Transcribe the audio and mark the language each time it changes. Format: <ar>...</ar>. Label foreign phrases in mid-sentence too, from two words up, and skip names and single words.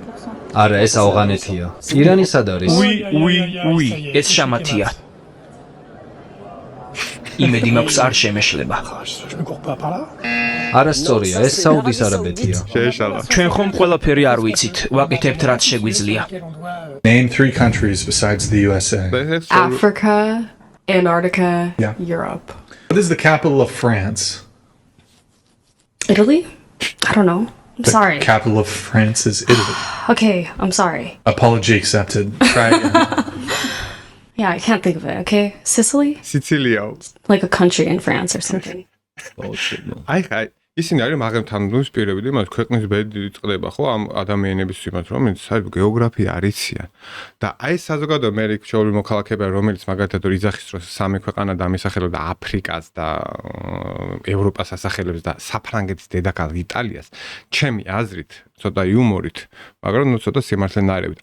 <ka>არა, ეს ავღანეთია. ირანი სად არის? ეს შამათია. იმედი მაქვს არ შემეშლება. არასწორია, ეს საუდის არაბეთია. შეეშალა. ჩვენ ხომ ყველაფერი არ ვიცით, ვაკეთებთ რაც შეგვიძლია.</ka> <en>Name 3 countries besides the USA. Africa, Antarctica, Yeah. Europe. What is the capital of France? Italy? I don't know. I'm The sorry. capital of France is Italy. Okay, I'm sorry. Apology accepted. Try again. Yeah, I can't think of it, okay? Sicily?</en> <ka>სიცილია.</ka> <en>Like a country in France or something.</en> <ka>აი ისინი არის მაგრამ ნუს პირებიდი მას ქვეყნის ბედი წყდება ხო ამ ადამიანების იმათ რომელიც საერთოდ გეოგრაფია არ იციან და აი საზოგადო მე რიჩეული მოქალაქეა რომელიც მაგალითად იძახის რომ სამი ქვეყანა დამისახელებდა აფრიკას და ევროპას ასახელებს და საფრანგეთის დედაქალაქ იტალიას ჩემი აზრით ცოტა იუმორით, მაგრამ ნუ ცოტა სიმართლენაირებით.</ka>